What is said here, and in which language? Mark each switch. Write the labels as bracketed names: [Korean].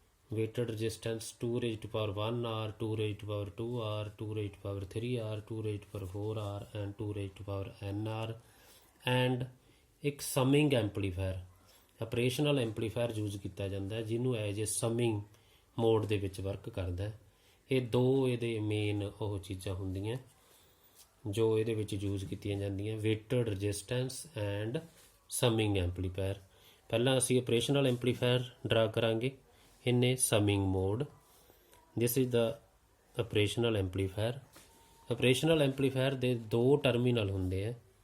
[English] weighted resistance 2 raised to power 1 R, 2 raised to power 2 R, 2 raised to power 3 R, 2 raised to power 4 R and 2 raised to power N R, and [Punjabi] ਇੱਕ summing amplifier operational amplifier use ਕੀਤਾ ਜਾਂਦਾ ਹੈ ਜਿਹਨੂੰ as a summing mode ਦੇ ਵਿੱਚ work ਕਰਦਾ ਹੈ. ਇਹ ਦੋ ਇਹਦੇ ਮੇਨ ਉਹ ਚੀਜ਼ਾਂ ਹੁੰਦੀਆਂ ਜੋ ਇਹਦੇ ਵਿੱਚ ਯੂਜ਼ ਕੀਤੀਆਂ ਜਾਂਦੀਆਂ, weighted resistance and summing amplifier. ਪਹਿਲਾਂ ਅਸੀਂ ਆਪਰੇਸ਼ਨਲ ਐਂਪਲੀਫਾਇਰ ਡਰਾ ਕਰਾਂਗੇ [English] in a summing mode. This is the operational amplifier. [Punjabi] Operational amplifier ਦੇ ਦੋ ਟਰਮੀਨਲ ਹੁੰਦੇ ਆ.